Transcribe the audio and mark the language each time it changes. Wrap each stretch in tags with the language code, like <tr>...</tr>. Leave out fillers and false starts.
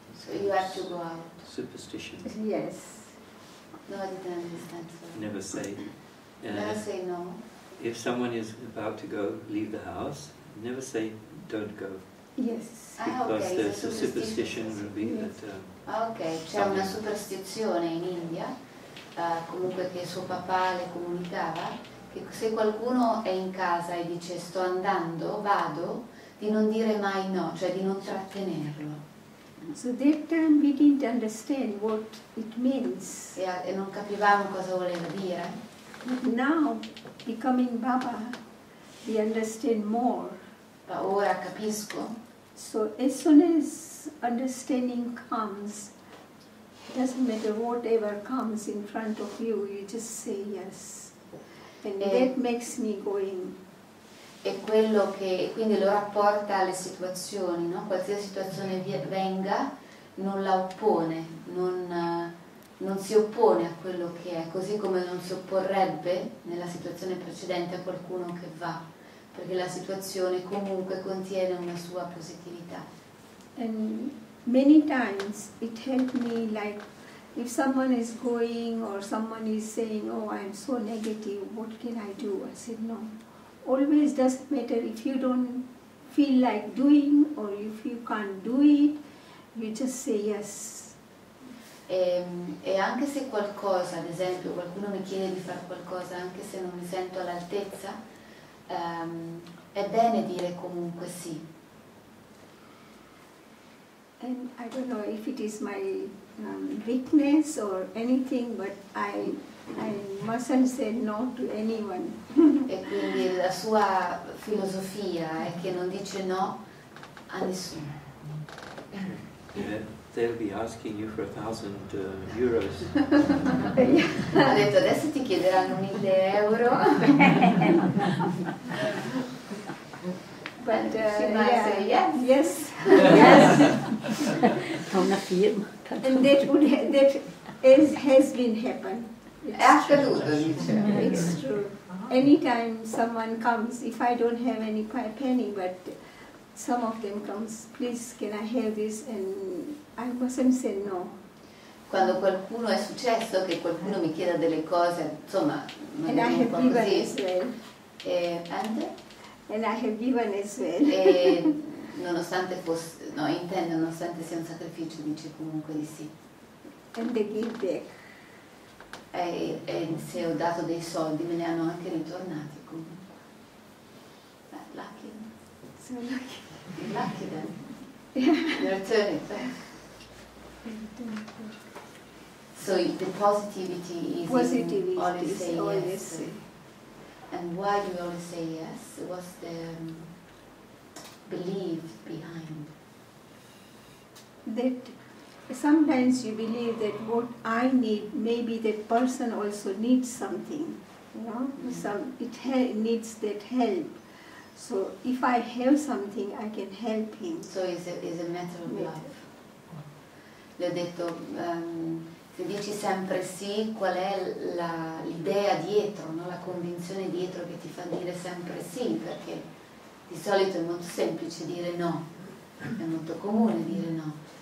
<en>So you have to go out. Superstition. Yes. No, I didn't understand. Sorry. Never say. Never say no. If someone is about to go, leave the house, never say don't go. Yes. Because Okay, there's a superstition will be Yes. that</en> <it>Ok, c'è una superstizione in India, comunque che suo papà le comunicava, che se qualcuno è in casa e dice sto andando, vado, di non dire mai no, cioè di non trattenerlo.</it> <en>So that time we didn't understand what it means.</en> <it>E non capivamo cosa voleva dire.</it> <en>But now, becoming Baba, we understand more.</en> <it>Ma ora capisco.</it> <en>So as soon as understanding comes, doesn't matter whatever comes in front of you, you just say yes. And that makes me going.</en> <it>E quello che quindi lo rapporta alle situazioni, no? Qualsiasi situazione venga, non la oppone, non si oppone a quello che è, così come non si opporrebbe nella situazione precedente a qualcuno che va, perché la situazione comunque contiene una sua positività.</it> <en>And many times it helped me, like if someone is going or someone is saying, oh, I'm so negative, what can I do? I said, no. Always doesn't matter if you don't feel like doing or if you can't do it, you just say yes.</en> <it>E anche se qualcosa, ad esempio, qualcuno mi chiede di fare qualcosa anche se non mi sento all'altezza, è bene dire comunque sì.</it> <en>And I don't know if it is my weakness or anything, but I I mustn't say no to anyone.</en> <it>E quindi la sua filosofia è che non dice no a nessuno.</it> <en>They'll be asking you for 1,000 euros.</en> <it>Ha detto adesso ti chiederanno 1.000 euro.</it> <en>But She might say yes. Yes, yes.</en> <it>Una firma.</it> <en>And that has been happened.</en> <it>È accaduto, dice.</it> <en>It's true. Anytime someone comes, if I don't have any penny, but some of them comes, please can I have this, and I mustn't say no.</en> <it>Quando qualcuno è successo che qualcuno mi chieda delle cose, insomma,</it> <en>And I</en> <it>un</it> <en>have</en> <it>po'</it> <en>given</en> <it>così.</it> <en>as well. And I have given as well.</en> <it>E nonostante fosse, no, intende, nonostante sia un sacrificio, dice comunque di sì.</it> <en>And they give back.</en> <it>E se ho dato dei soldi me ne hanno anche ritornati comunque.</it> <en>Lucky. So lucky. Lucky then. You return it back. So the positivity is in always say yes. And why do you always say yes? What's the belief behind? That sometimes you believe that what I need, maybe that person also needs something, you know, needs that help. So if I have something, I can help him. So it's a matter of love.</en> <it>Le ho detto, se dici sempre sì, qual è l'idea dietro, no? La convinzione dietro che ti fa dire sempre sì, perché di solito è molto semplice dire no, è molto comune dire no.</it>